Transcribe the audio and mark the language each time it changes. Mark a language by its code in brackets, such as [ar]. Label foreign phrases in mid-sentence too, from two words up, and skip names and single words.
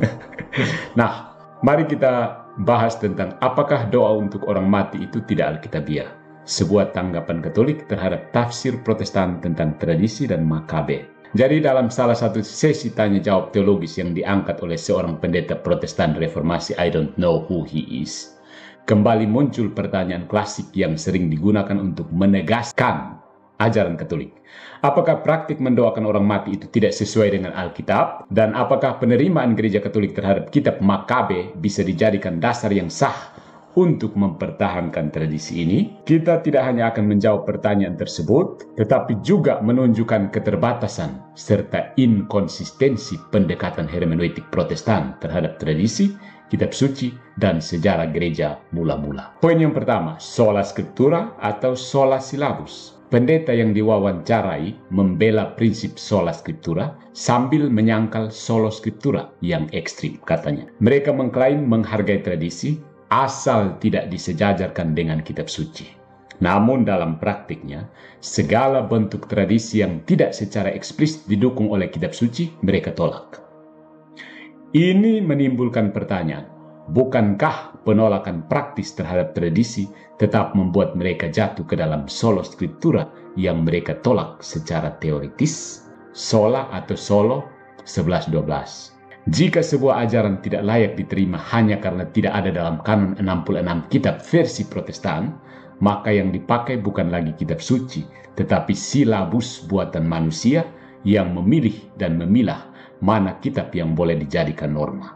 [id] Nah, mari kita bahas tentang apakah doa untuk orang mati itu tidak alkitabiah. Sebuah tanggapan Katolik terhadap tafsir Protestan tentang tradisi dan Makabe. Jadi dalam salah satu sesi tanya jawab teologis yang diangkat oleh seorang pendeta Protestan reformasi, [en] I don't know who he is, [id] kembali muncul pertanyaan klasik yang sering digunakan untuk menegaskan ajaran Katolik. Apakah praktik mendoakan orang mati itu tidak sesuai dengan Alkitab? Dan apakah penerimaan gereja Katolik terhadap kitab Makabe bisa dijadikan dasar yang sah untuk mempertahankan tradisi ini? Kita tidak hanya akan menjawab pertanyaan tersebut, tetapi juga menunjukkan keterbatasan serta inkonsistensi pendekatan hermeneutik Protestan terhadap tradisi, kitab suci, dan sejarah gereja mula-mula. Poin yang pertama, [la] sola scriptura atau sola syllabus. [id] Pendeta yang diwawancarai membela prinsip [la] sola scriptura [id] sambil menyangkal [la] solo scriptura [id] yang ekstrim katanya. Mereka mengklaim menghargai tradisi asal tidak disejajarkan dengan kitab suci. Namun dalam praktiknya, segala bentuk tradisi yang tidak secara eksplisit didukung oleh kitab suci mereka tolak. Ini menimbulkan pertanyaan, bukankah penolakan praktis terhadap tradisi tetap membuat mereka jatuh ke dalam [la] sola scriptura [id] yang mereka tolak secara teoritis? Sola atau solo 11-12. Jika sebuah ajaran tidak layak diterima hanya karena tidak ada dalam kanon 66 kitab versi Protestan, maka yang dipakai bukan lagi kitab suci, tetapi silabus buatan manusia yang memilih dan memilah mana kitab yang boleh dijadikan norma.